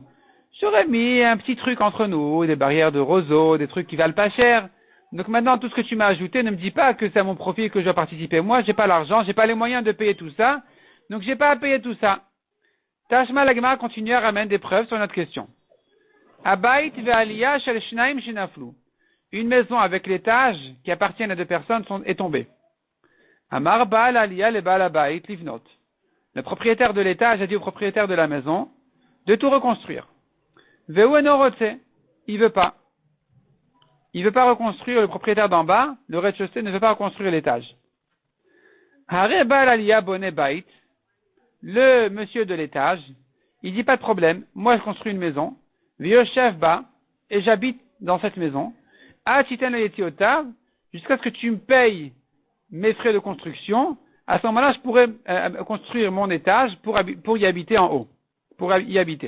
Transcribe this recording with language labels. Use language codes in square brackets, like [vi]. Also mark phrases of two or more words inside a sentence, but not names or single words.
[fr] J'aurais mis un petit truc entre nous, des barrières de roseaux, des trucs qui valent pas cher. Donc maintenant, tout ce que tu m'as ajouté, ne me dis pas que c'est à mon profit que je dois participer. Moi, j'ai pas l'argent, j'ai pas les moyens de payer tout ça. Donc, j'ai pas à payer tout ça. Tashma l'Agmara continue à ramener des preuves sur notre question. [he] הבית והעלייה של שניים שנפלו. [fr] Une maison avec l'étage qui appartient à deux personnes est tombée. [he] אמר בעל עלייה לבעל הבית לבנות. [fr] Le propriétaire de l'étage a dit au propriétaire de la maison de tout reconstruire. [he] והוא אינו רוצה. [fr] Il veut pas. Il veut pas reconstruire le propriétaire d'en bas. Le rez-de-chaussée ne veut pas reconstruire l'étage. [he] הרי בעל עלייה בונה בית. [fr] Le monsieur de l'étage, il dit pas de problème, moi je construis une maison, chef bas, et j'habite dans cette maison, jusqu'à ce que tu me payes mes frais de construction, à ce moment-là je pourrais construire mon étage pour y habiter en haut, pour y habiter.